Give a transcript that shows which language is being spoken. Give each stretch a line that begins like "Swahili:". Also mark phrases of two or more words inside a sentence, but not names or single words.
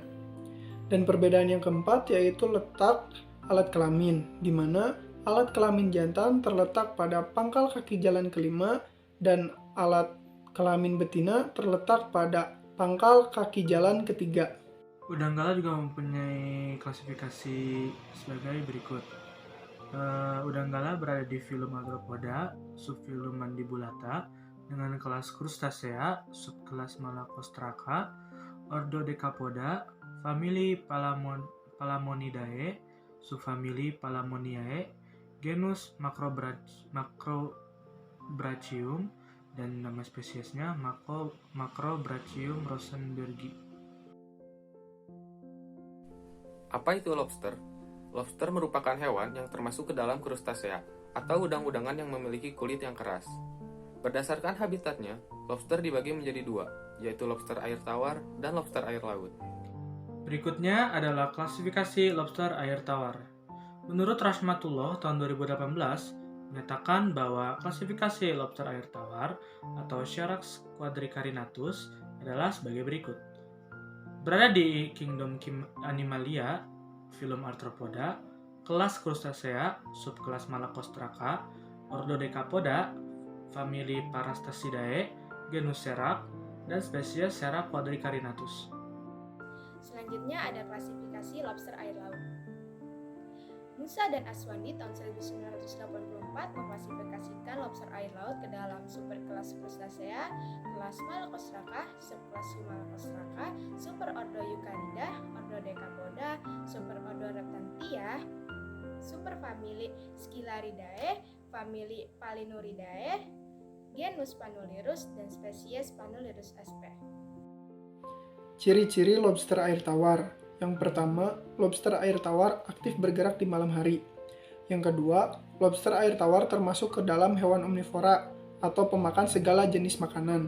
Indonesian: Dan perbedaan yang keempat yaitu letak alat kelamin, di mana alat kelamin jantan terletak pada pangkal kaki jalan kelima dan alat kelamin betina terletak pada pangkal kaki jalan ketiga. Udang galah juga mempunyai klasifikasi sebagai berikut. Udang galah berada di filum Arthropoda, subfilum Mandibulata, dengan kelas Crustacea, subkelas Malacostraca, ordo Decapoda, famili Palamonidae, subfamili Palamoniae, genus Macrobrachium, dan nama spesiesnya Macrobrachium rosenbergi. Apa itu lobster? Lobster merupakan hewan yang termasuk ke dalam Crustacea, atau udang-udangan yang memiliki kulit yang keras. Berdasarkan habitatnya, lobster dibagi menjadi dua, yaitu lobster air tawar dan lobster air laut. Berikutnya adalah klasifikasi lobster air tawar. Menurut Rashmatullah tahun 2018, menyatakan bahwa klasifikasi lobster air tawar atau Syarax quadricarinatus adalah sebagai berikut. Berada di Kingdom Animalia, filum Arthropoda, kelas Crustacea, subkelas Malacostraca, ordo Decapoda, famili Parastasidae, genus Serac, dan spesies Serac quadricarinatus. Selanjutnya ada klasifikasi lobster air laut. Musa dan Aswandi tahun 1984 mengklasifikasikan lobster air laut ke dalam superkelas Crustacea, kelas Malacostraca, subkelas Malacostraca, superordo Eucarida, ordo Decapoda, superordo Reptantia, superfamili Scilaridae, famili Palinuridae, genus Panulirus, dan spesies Panulirus sp. Ciri-ciri lobster air tawar. Yang pertama, lobster air tawar aktif bergerak di malam hari. Yang kedua, lobster air tawar termasuk ke dalam hewan omnivora atau pemakan segala jenis makanan.